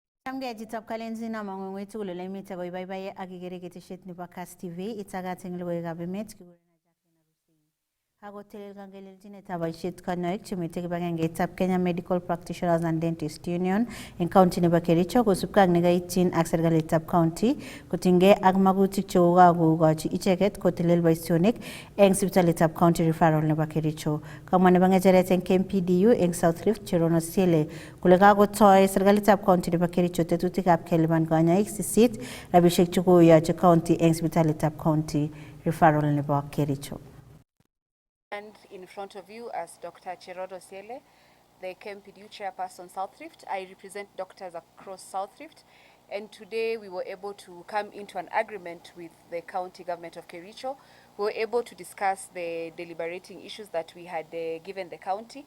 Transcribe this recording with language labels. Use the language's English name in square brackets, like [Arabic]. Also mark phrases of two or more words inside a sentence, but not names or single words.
[Kalenjin] Jitab kalenjin amang'ong wetu le emet ako ibaibai ak ikere ketesiet nebo Kass TV itagat eng logoiwekab emet Ako telel kangelelchinetab boisiet kanyoik chemite kibagengeitab Kenya Medical Practitioners and Dentists Union eng county nebo Kericho kosubkei ak nekaityin ak serikalitab county kotinygei ak magutik chekokakokochi icheket kotelel boisionik eng sipitalitab county referral nebo Kericho. Kamwa nebo ng'echeret eng KMPDU eng South Rift Cherono Siele kole kakotoi serikalitab county nebo Kericho tetutikab kelipan kanyoik 8 rabisiek chekoyochi county eng sipitalitab county referral nebo Kericho. [English] And in front of you as Dr. Cherono Siele, the KMPDU chairperson South Rift. I represent doctors across South Rift, and today we were able to come into an agreement with the county government of Kericho. We were able to discuss the deliberating issues that we had given the county.